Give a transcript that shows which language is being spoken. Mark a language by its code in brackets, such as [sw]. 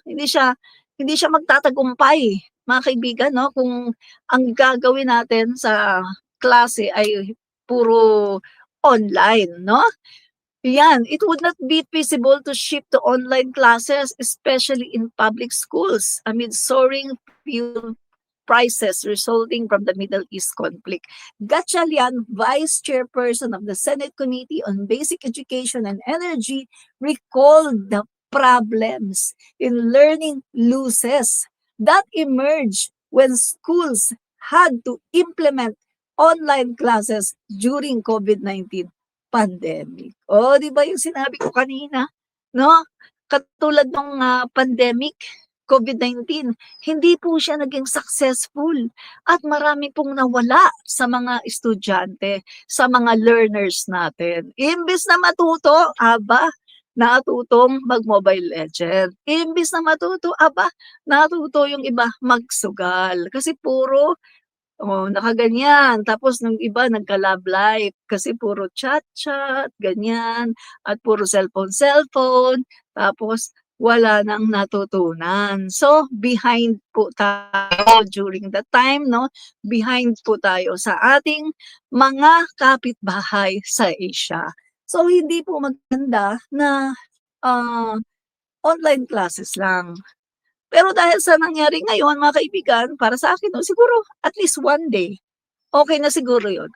[tl] Hindi siya magtatagumpay, mga kaibigan, no? Kung ang gagawin natin sa klase ay puro online, no? [en] Yan, it would not be feasible to shift to online classes, especially in public schools, amid soaring fuel prices resulting from the Middle East conflict. Gatchalian, Vice Chairperson of the Senate Committee on Basic Education and Energy, recalled the problems in learning losses that emerged when schools had to implement online classes during COVID-19 pandemic. [tl] Di ba yung sinabi ko kanina, no? Katulad ng pandemic, COVID-19, hindi po siya naging successful at marami pong nawala sa mga estudyante, sa mga learners natin. Imbes na matuto, natutong mag-Mobile Legend. Imbes na matuto, natuto yung iba magsugal. Kasi puro nakaganyan. Tapos nung iba nagka-love life kasi puro chat-chat, ganyan, at puro cellphone. Tapos wala nang natutunan. So, behind po tayo during that time, no? Behind po tayo sa ating mga kapitbahay sa Asia. So, hindi po maganda na online classes lang. Pero dahil sa nangyari ngayon, mga kaibigan, para sa akin, siguro [en] at least 1 day. [tl] okay na siguro yun.